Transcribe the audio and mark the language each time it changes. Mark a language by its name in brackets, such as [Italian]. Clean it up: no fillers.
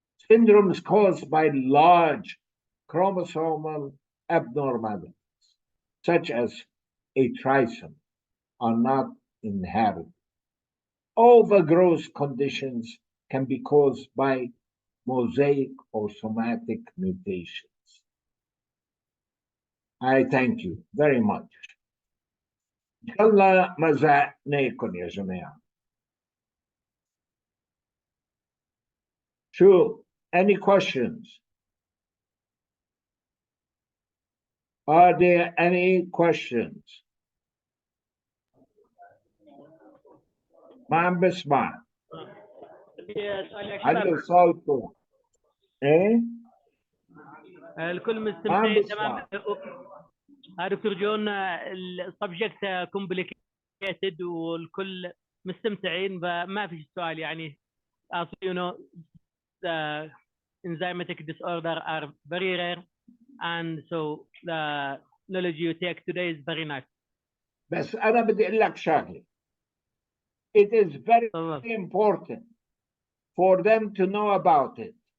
[English] Syndromes caused by large chromosomal abnormalities, such as a trisomy, are not inherited. Overgrowth conditions can be caused by mosaic or somatic mutations. I thank you very much. [Arabic] إن شاء الله ما زهقناكم يا جماعة. [English] Sure. Any questions? Are there any questions? [Arabic] ما عم بسمع. علوا صوتكم. ايه؟ الكل مستمتعين تمام. دكتور جون [English] السبجكت كومبليكيتد [Arabic] والكل مستمتعين، ما في سؤال يعني. [English] as you know the enzymatic disorder are very rare, and so the knowledge you take today is very nice. [Arabic] بس أنا بدي أقول لك شغلة. [English] It is very important for them to know about it.